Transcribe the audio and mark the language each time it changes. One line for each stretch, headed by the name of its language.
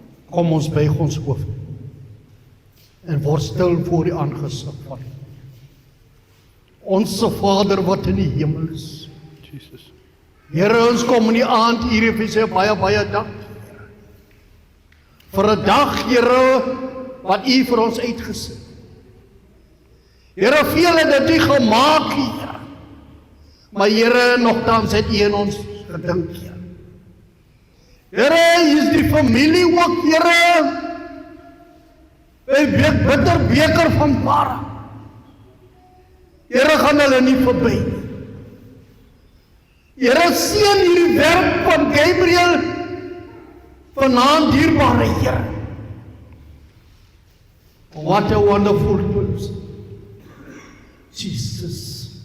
Afrikaans: Kom ons buig ons hoof en word stil voor die aangesig van U. Onse Vader wat in die hemel is. Jesus. Here, ons kom in die aand hier en sê baie dank vir 'n dag, Here, wat U vir ons uitgesit. Here, veel het dit nie gemaak, Here. Maar Here, nogtans het U in ons gedink, Here. Here, is die familie ook, Here. Een bitter beker van ware. Here, gaan hulle nie verby nie. Here, seën hierdie werk van Gabriel vanaand, dierbare Here.
English: What a wonderful person. Jesus.